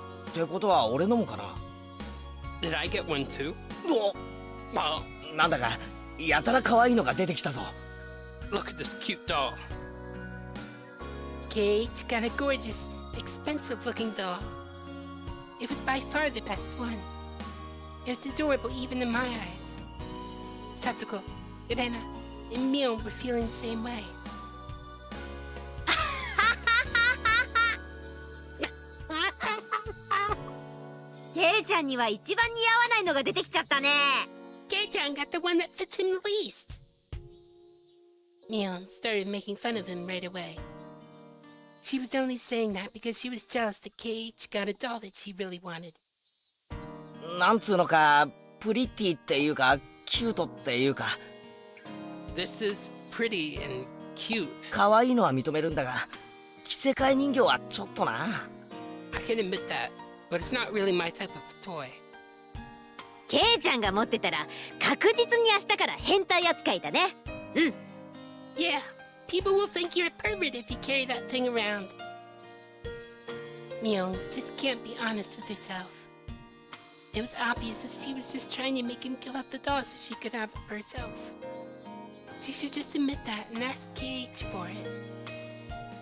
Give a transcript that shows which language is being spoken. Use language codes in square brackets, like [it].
[ja] ってことは俺のもかな。 [en] Did I get one too? お、 Well, [ja] なんだかやたら可愛いのが出てきたぞ。 [en] look at this cute doll. Cage got a gorgeous, expensive-looking doll. It was by far the best one. It was adorable even in my eyes. Satoko, Rena, and Mion were feeling the same way. [ja] ケイちゃんには一番似合わないのが出てきちゃったね [en] Kei-chan got the one that fits him the least. Mion started making fun of him right away. She was only saying that because she was jealous that Cage got a doll that she really wanted. [ja] なんつうのか、プリティっていうか、キュートっていうか、 [en] This is pretty and cute. [ja] 可愛いのは認めるんだが、着せ替え人形はちょっとな。 [en] I can admit that, but it's not really my type of toy. [ja] ケイちゃんが持ってたら確実に明日から変態扱いだね [en] Yeah, people will think you're a pervert if you carry that thing around. Mion just can't be honest with herself. It was obvious that she was just trying to make him give up the doll so she could have it for herself. She should just admit that and ask KH for it.